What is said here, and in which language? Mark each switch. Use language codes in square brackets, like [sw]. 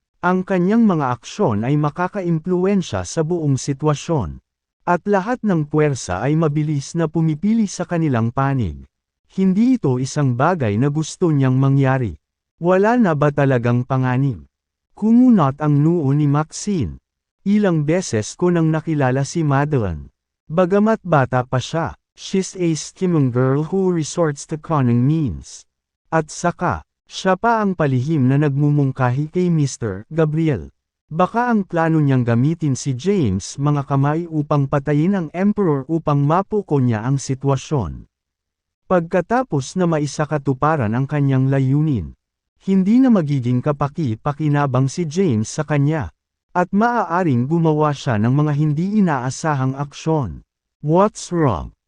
[tl] Ang kanyang mga aksyon ay makakaimpluwensya sa buong sitwasyon. At lahat ng puwersa ay mabilis na pumipili sa kanilang panig. Hindi ito isang bagay na gusto niyang mangyari. Wala na ba talagang panganib? Kumunot ang noo ni Maxine. Ilang beses ko nang nakilala si Madeline. Bagamat bata pa siya, [en] she's a scheming girl who resorts to cunning means. [tl] At saka, siya pa ang palihim na nagmumungkahi kay Mr. Gabriel. Baka ang plano niyang gamitin si James mga kamay upang patayin ang Emperor upang mapuko niya ang sitwasyon. Pagkatapos na maisakatuparan ang kanyang layunin, hindi na magiging kapaki-pakinabang si James sa kanya, at maaaring gumawa siya ng mga hindi inaasahang aksyon. [en] What's wrong?